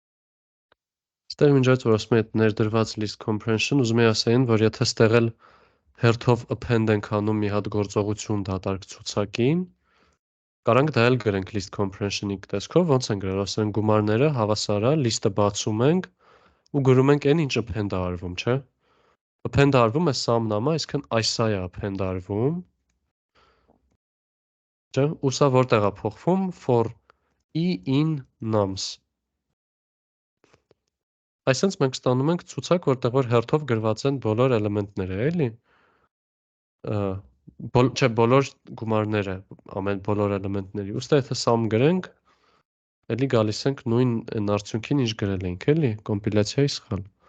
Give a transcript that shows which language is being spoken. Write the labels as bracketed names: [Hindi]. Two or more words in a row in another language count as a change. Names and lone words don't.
[Armenian] Ստեղ մինչ այդ որ ասում եմ այդ ներդրված [English] list comprehension, [Armenian] ուզում եմ ասեին, որ եթե ստեղ էլ հերթով append ենք անում մի հատ գործողություն դատարկ ցուցակին, կարանք դա էլ գրենք [English] list comprehension-ի [Armenian] տեսքով, ոնց են գրել, ասենք գումարները հավասար է, list-ը բացում ենք ու գրում ենք այն ինչ append-ը արվում, չէ՞։ Append-ը արվում է [English] sum num-ը, [Armenian] այսինքն այսա է append արվում, չէ՞, ու սա որտեղ է փոխվում [English] for e in nums։ [Armenian] Այսինքն մենք ստանում ենք ցուցակ, որտեղ որ հերթով գրված են բոլոր էլեմենտները, էլի։ Չէ, բոլոր գումարները, ամեն բոլոր էլեմենտների։ Ուստի եթե sum գրենք, էլի գալիս ենք նույն այն արդյունքին, ինչ գրել ենք, էլի, կոմպիլյացիայի սխալ։